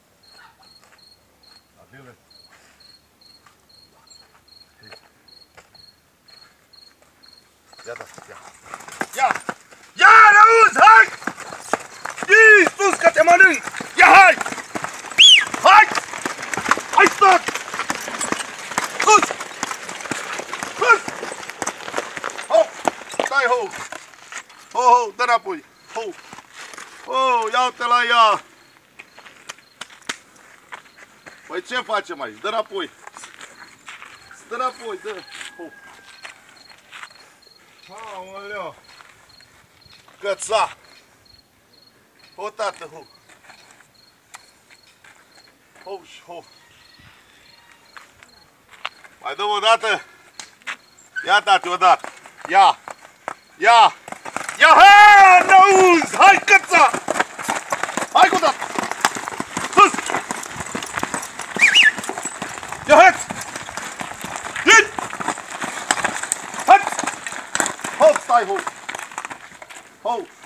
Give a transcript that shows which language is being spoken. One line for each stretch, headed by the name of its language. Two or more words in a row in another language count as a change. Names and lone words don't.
Romanian: Adele. Iată, ia. Ia! Ia, n-auzi, hai! Ii, sus că te mănânc! Ia, hai! Hai! Hai, stat! Sus! Sus! Ho! Stai, ho! Ho, ho, dă înapoi! Ho! Ho, ia-te la ea! Păi ce facem aici? Dă înapoi! Dă înapoi, dă! Ho! Aoleu! Căța! Ho, tată, ho! Ho, ho! Mai dăm o dată! Ia, tati, o dată! Ia! Ia! Ia, ha! N-auzi! Hai, căța! Hai cu dată! Sus! Ia, hați! Ii! Hați! Hop, stai, ho! Ho!